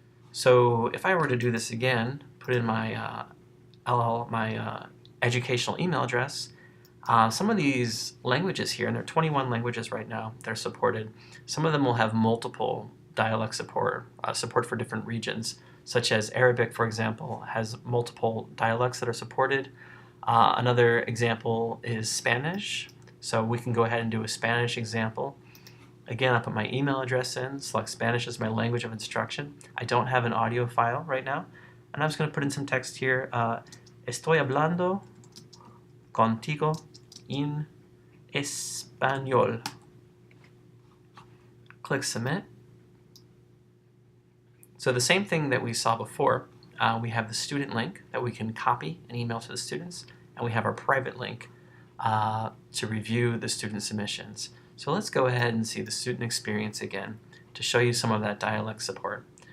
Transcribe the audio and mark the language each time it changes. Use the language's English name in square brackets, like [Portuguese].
[English] So if I were to do this again, put in my educational email address, some of these languages here, and there are 21 languages right now that are supported, some of them will have multiple dialect support, support for different regions, such as Arabic, for example, has multiple dialects that are supported. Another example is Spanish, so we can go ahead and do a Spanish example. Again, I'll put my email address in, select Spanish as my language of instruction. I don't have an audio file right now, and I'm just going to put in some text here. [Spanish] Estoy hablando contigo en español. [English] Click Submit. So the same thing that we saw before, we have the student link that we can copy and email to the students, and we have our private link to review the student submissions. So let's go ahead and see the student experience again to show you some of that dialect support.